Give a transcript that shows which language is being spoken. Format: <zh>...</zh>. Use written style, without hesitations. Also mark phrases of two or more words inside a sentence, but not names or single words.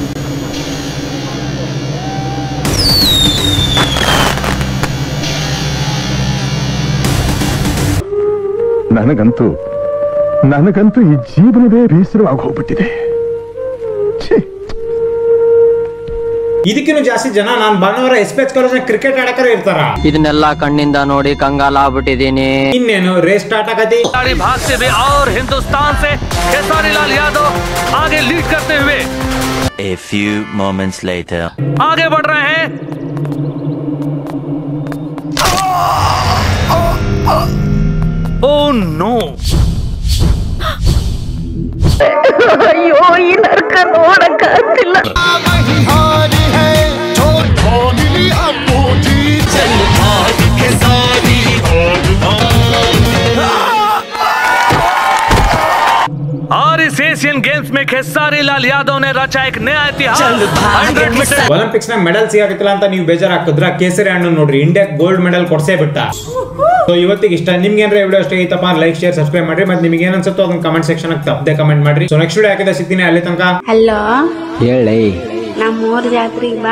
<kn>ನನಗಂತೂ ಈ ಜೀವನವೇ ಬೇಸರವಾಗಿ ಹೋಗ್ಬಿಟ್ಟಿದೆ. ಇದಕ್ಕಿನ್ನೂ ಜಾಸ್ತಿ ಜನ ನಾನು ಭಾನುವಾರ ಎಸ್ಪೆಚ್ ಕಾಲೇಜ್ ಕ್ರಿಕೆಟ್ ಆಡಕರ ಇರ್ತಾರ. ಇದನ್ನೆಲ್ಲ ಕಣ್ಣಿಂದ ನೋಡಿ ಕಂಗಾಲ ಆಗ್ಬಿಟ್ಟಿದೀನಿ. ಇನ್ನೇನು ರೇಸ್ ಸ್ಟಾರ್ಟ್ ಆಗತಿ.</kn> <hi>भागते हुए और हिंदुस्तान से खेसारी लाल यादव आगे लीड करते हुए</hi> <en>A few moments later.</en> <hi>आगे बढ़ रहे हैं.</hi> <en>Oh no!</en> <kn>ಅಯ್ಯೋ ಈ ನರ್ಕ ನೋಡಕ್ಕಾಗ್ತಿಲ್ಲ.</kn> <hi>और इस एशियन गेम्स में खेसारी लाल यादव ने रचा एक नया इतिहास. 100 मीटर</hi> <kn>ಒಲಿಂಪಿಕ್ಸ್ ನ ಮೆಡಲ್ ಸಿಗಾಕತ್ತಿಲ್ಲ ಅಂತ ನೀವು ಬೇಜಾರಾಗ್ತಿದ್ರ ಕೇಸರಿ ಹಣ್ಣು ನೋಡ್ರಿ, ಇಂಡಿಯಾಕ್</kn> <en>gold medal</en> <kn>ಕೊಡ್ಸೇ ಬಿಟ್ಟ. ಸೊ ಇವತ್ತಿಗೆ ಇಷ್ಟ. ನಿಮ್ಗೆ ಏನಾರ ವಿಡಿಯೋ ಇಷ್ಟ ಐತಪ್ಪ</kn> <en>like share subscribe</en> <kn>ಮಾಡ್ರಿ. ಮತ್ತೆ ನಿಮ್ಗೆ ಏನ್ ಅನ್ಸುತ್ತೋ ಅದನ್ನ</kn> <en>comment section</en> <kn>ತಪ್ಪದೆ ಕಮೆಂಟ್ ಮಾಡ್ರಿ.</kn> <en>so next video</en> <kn>ಹಾಕಿದ ಸಿಗ್ತೀನಿ. ಅಲ್ಲಿ ತನಕ ಹಲೋ, ಹೇಳಿ ನಮ್ಮೂರ್ ಜಾತ್ರೆಗೆ ಬಾ.</kn>